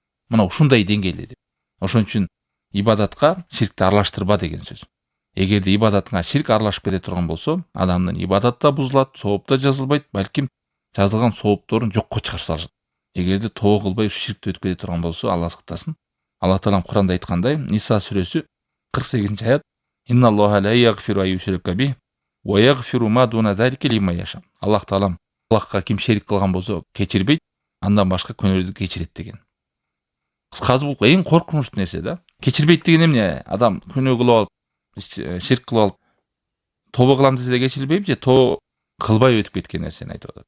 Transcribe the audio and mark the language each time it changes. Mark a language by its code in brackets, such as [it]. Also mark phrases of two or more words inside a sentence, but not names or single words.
[ky] Мына ушундай деңгээлде деп. Ошон үчүн ибадатка ширкти аралаштырба деген сөз. Эгерде ибадатыңа ширк аралашып кете турган болсо, адамдын ибадат да бузулат, сооп да жазылбайт, балким жазылган соопторун жокко чыгарып салышат. Эгерде тобо кылбай ушу ширкти өтүп кете турган болсо, Алла сактасын. Аллах Таалам Куранда айткандай, Ниса сүрөсү 48-аят: [ar] إن الله لا يغفر أن يشرك به ويغفر ما دون ذلك لمن يشاء. [ky] Аллах Таалам Аллахка ким шерик кылган болсо кечирбейт, андан башка күнөөлөрдү кечирет деген. Кыскасы бул эң коркунучтуу нерсе да. Кечирбейт деген эмне? Адам күнөө кылып алып, ширк кылып алып, тобо кылам десе да кечирилбейби же тобо кылбай өтүп кеткен нерсени айтып атат.